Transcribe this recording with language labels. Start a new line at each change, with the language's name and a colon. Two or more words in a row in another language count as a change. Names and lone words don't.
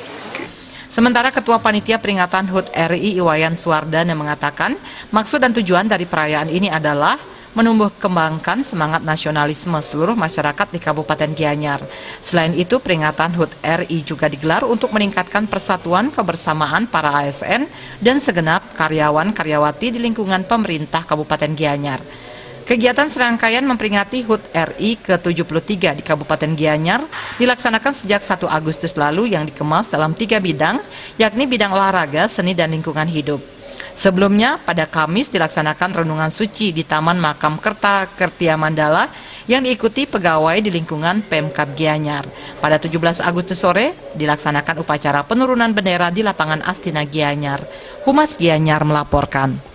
Indonesian: Sementara Ketua Panitia Peringatan HUT RI Iwayan Suwardana mengatakan, maksud dan tujuan dari perayaan ini adalah menumbuh kembangkan semangat nasionalisme seluruh masyarakat di Kabupaten Gianyar. Selain itu, peringatan HUT RI juga digelar untuk meningkatkan persatuan kebersamaan para ASN dan segenap karyawan-karyawati di lingkungan pemerintah Kabupaten Gianyar. Kegiatan serangkaian memperingati HUT RI ke-73 di Kabupaten Gianyar dilaksanakan sejak 1 Agustus lalu yang dikemas dalam 3 bidang, yakni bidang olahraga, seni, dan lingkungan hidup. Sebelumnya, pada Kamis dilaksanakan renungan suci di Taman Makam Kerta-Kertia Mandala yang diikuti pegawai di lingkungan Pemkab Gianyar. Pada 17 Agustus sore dilaksanakan upacara penurunan bendera di lapangan Astina Gianyar. Humas Gianyar melaporkan.